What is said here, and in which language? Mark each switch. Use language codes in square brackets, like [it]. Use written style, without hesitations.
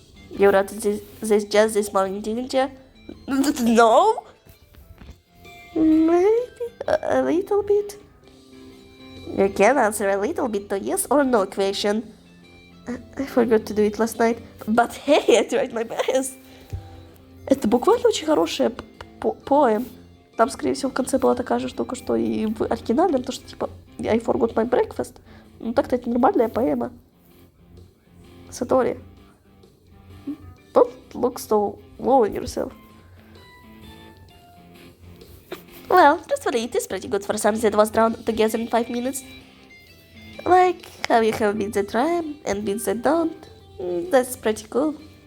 [en] You wrote this just this morning, didn't you? No? Maybe a little bit. You can answer a little bit to yes or no question. I forgot to do it last night, but hey, I tried my best. [ru] Это буквально очень хорошая поэм. Там, скорее всего, в конце была такая же штука, что и в оригинальном, то, что типа I forgot my breakfast. Ну так-то это нормальная поэма. [en] Satori. Don't look so low on yourself. Well, truthfully, it is pretty good for something that was drawn together in 5 minutes. Like how you have bits that rhyme and bits that don't. That's pretty cool.